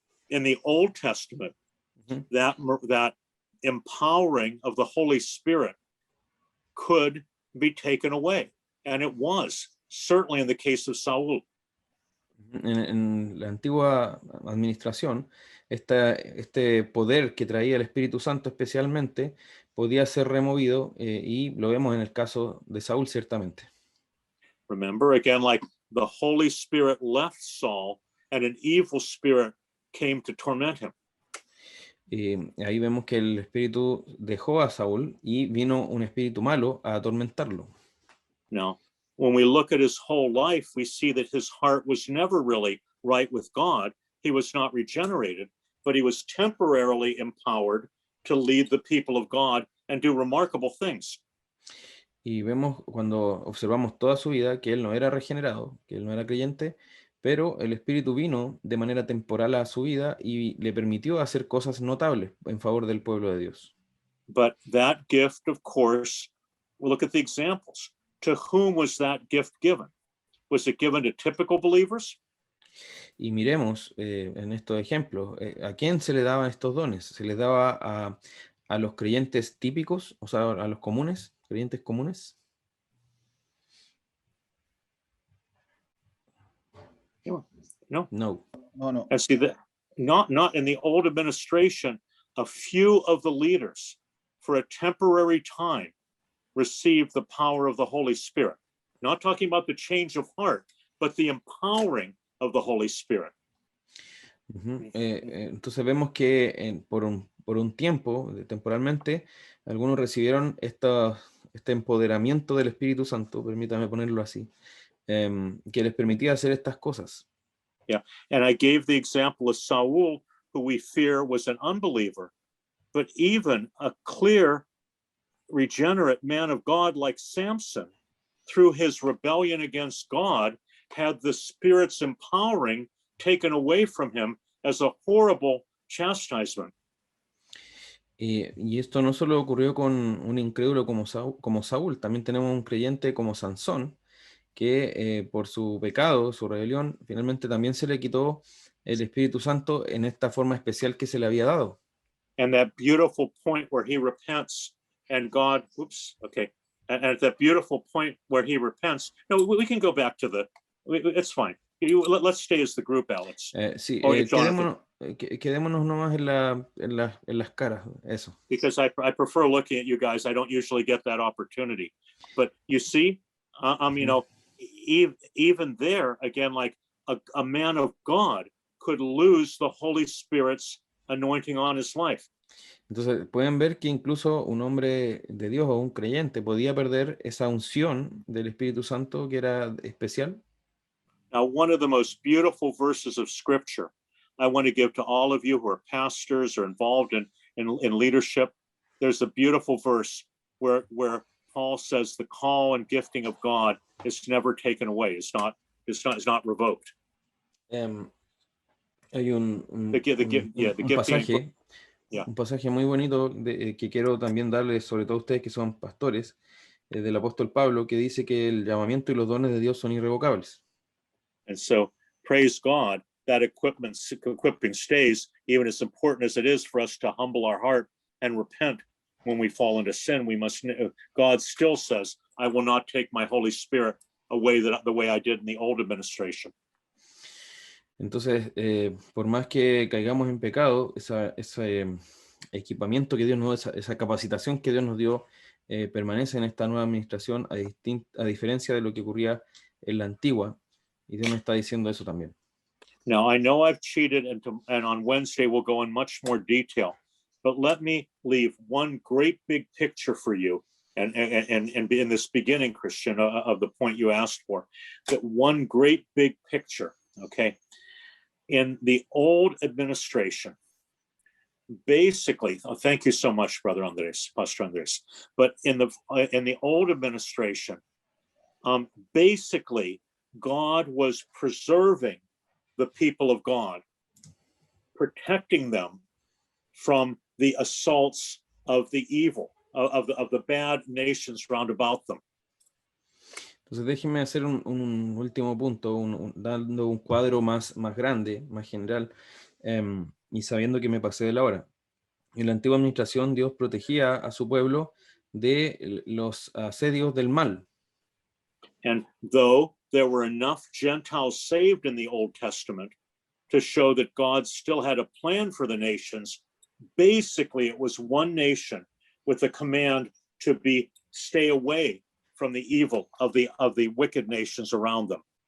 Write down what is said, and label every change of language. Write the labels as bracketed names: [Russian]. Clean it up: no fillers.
[English] In the Old Testament, that empowering of the Holy Spirit could be taken away, and it was certainly in the case of Saul. [Spanish] En la antigua administración, este poder que traía el Espíritu Santo especialmente podía ser removido y lo vemos en el caso de Saúl ciertamente. [English] Remember, again, like the Holy Spirit left Saul and an evil spirit came to torment him. [Spanish] Ahí vemos que el Espíritu dejó a Saúl y vino un espíritu malo a atormentarlo. [English] Now, when we look at his whole life, we see that his heart was never really right with God. He was not regenerated, but he was temporarily empowered to lead the people of God and do remarkable things. [Spanish] Y vemos cuando observamos toda su vida que él no era regenerado, que él no era creyente, pero el Espíritu vino de manera temporal a su vida y le permitió hacer cosas notables en favor del pueblo de Dios. [English] But that gift, of course, we'll look at the examples. To whom was that gift given? Was it given to typical believers? [Spanish] Y miremos en estos ejemplos, ¿a quién se le daban estos dones? Se les daba a los creyentes típicos, o sea, a los comunes, creyentes comunes? No. No. No, no. [English] And see that not in the old administration, a few of the leaders for a temporary time received the power of the Holy Spirit. Not talking about the change of heart, but the empowering of the Holy Spirit. [Spanish] Entonces vemos que por un tiempo, temporalmente, algunos recibieron este empoderamiento del Espíritu Santo, permítame ponerlo así, que les permitía hacer estas cosas. [English] Yeah, and I gave the example of Saul, who we fear was an unbeliever, but even a clear, regenerate man of God like Samson, through his rebellion against God, had the Spirit's empowering taken away from him as a horrible chastisement. [Spanish] Y esto no solo ocurrió con un incrédulo como Saúl, también tenemos un creyente como Sansón, que por su pecado, su rebelión, finalmente también se le quitó el Espíritu Santo en esta forma especial que se le había dado. [English] And that beautiful point where he repents and God, and at that beautiful point where he repents, no, we can go back to it's fine. Let's stay as the group, Alex. [Spanish] Sí, Jonathan. quedémonos nomás en las caras, eso. [English] Because I prefer looking at you guys. I don't usually get that opportunity. But you see, you know, even there, again, like a man of God could lose the Holy Spirit's anointing on his life. [Spanish] Entonces pueden ver que incluso un hombre de Dios o un creyente podía perder esa unción del Espíritu Santo que era especial. [English] Now, one of the most beautiful verses of Scripture I want to give to all of you who are pastors or involved in leadership. There's a beautiful verse where Paul says the call and gifting of God is never taken away. It's not revoked. [Spanish] Hay un pasaje, un pasaje muy bonito que quiero también darles, sobre todo a ustedes que son pastores, del apóstol Pablo, que dice que el llamamiento y los dones de Dios son irrevocables. [English] And so, praise God, that equipping stays, even as important as it is for us to humble our heart and repent when we fall into sin. God still says, I will not take my Holy Spirit away the way I did in the old administration. [Spanish] Entonces, por más que caigamos en pecado, ese equipamiento que Dios nos dio, esa capacitación que Dios nos dio, permanece en esta nueva administración, a diferencia de lo que ocurría en la antigua. Y Dios nos está diciendo eso también. [English] Now, I know I've cheated, and on Wednesday we'll go in much more detail, but let me leave one great big picture for you, and in this beginning, Christian, of the point you asked for, that one great big picture, okay? In the old administration, basically, thank you so much, Brother Andres, Pastor Andres, but in the old administration, basically, God was preserving the people of God, protecting them from the assaults of the evil, of the bad nations round about them. [Spanish] Entonces déjenme hacer un último punto, dando un cuadro más grande, más general, y sabiendo que me pasé de la hora. En la antigua administración, Dios protegía a su pueblo de los asedios del mal. [English] And though there were enough Gentiles saved in the Old Testament to show that God still had a plan for the nations, basically it was one nation with a command to stay away from the evil of the wicked nations around them.